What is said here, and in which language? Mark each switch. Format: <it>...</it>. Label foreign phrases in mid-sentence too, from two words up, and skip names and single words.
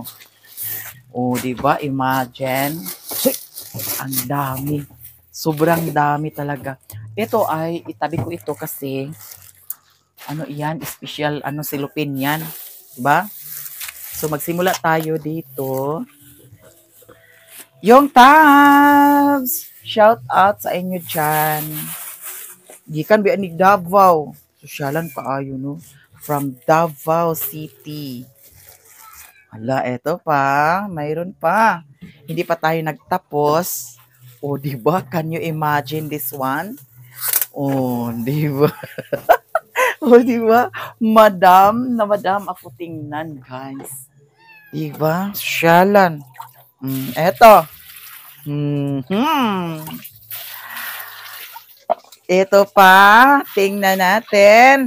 <tl>O, diba? Imagine. Ang dami. Sobrang dami talaga. Ito ay, itabi ko ito kasi, ano yan, special, silupin yan. Diba? So, magsimula tayo dito. Yung Tabs!</tl> <en>Shout out</en> <ceb>sa inyo dyan. Gikan bi ani Davao. Sosyalan kaayo, no?</ceb> <en>From Davao City.</en> <tl>Hala, eto pa. Mayroon pa. Hindi pa tayo nagtapos. O, diba?</tl> <en>Can you imagine this one?</en> <tl>O, diba? O, diba? Madam ako tingnan, guys. Diba? Sosyalan. Eto. Ito pa, tingnan natin.</tl>